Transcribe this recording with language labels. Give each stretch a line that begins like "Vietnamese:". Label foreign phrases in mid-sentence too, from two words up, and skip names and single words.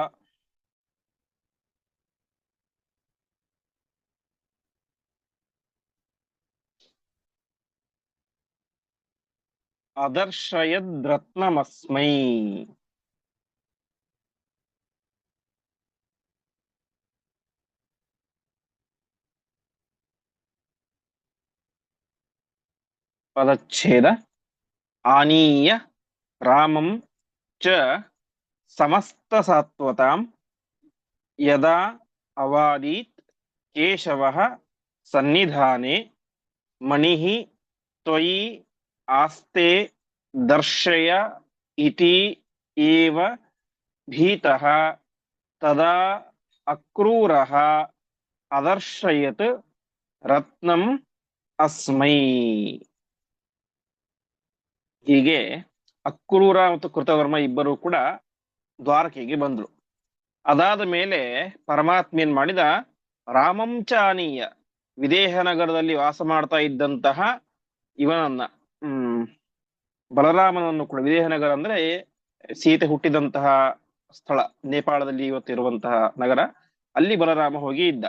Sanskrit: ಅದರ್ಶಯದ್ರತ್ನಮಸ್ಮೈ.
Kannada: ಪದಚ್ಛೇದ.
Sanskrit: ಆನೀಯ ರಾಮಂ ಚ ಸಮಸ್ತ ಸಾತ್ವತಾಂ ಯದಾ ಅವಾದೀತ್ ಕೇಶವಃ ಸನ್ನಿಧಾನೆ ಮಣಿಃ ತ್ವಯಿ ಆಸ್ತೆ ದರ್ಶಯ ಇತಿ ಏವ ಭೀತಃ ತದಾ ಅಕ್ರೂರಃ ಅದರ್ಶಯತ್ ರತ್ನಂ ಅಸ್ಮೈ.
Kannada: ಹೀಗೆ ಅಕ್ರೂರ ಮತ್ತು ಕೃತವರ್ಮ ಇಬ್ಬರು ಕೂಡ ದ್ವಾರಕೆಗೆ ಬಂದ್ರು. ಅದಾದ ಮೇಲೆ ಪರಮಾತ್ಮ ಏನ್ ಮಾಡಿದ, ರಾಮಂಚಾನೀಯ ವಿದೇಹ ನಗರದಲ್ಲಿ ವಾಸ ಮಾಡ್ತಾ ಇದ್ದಂತಹ ಇವನನ್ನ ಬಲರಾಮನನ್ನು ಕೂಡ, ವಿದೇಹ ನಗರ ಅಂದ್ರೆ ಸೀತೆ ಹುಟ್ಟಿದಂತಹ ಸ್ಥಳ, ನೇಪಾಳದಲ್ಲಿ ಇವತ್ತಿರುವಂತಹ ನಗರ, ಅಲ್ಲಿ ಬಲರಾಮ ಹೋಗಿ ಇದ್ದ.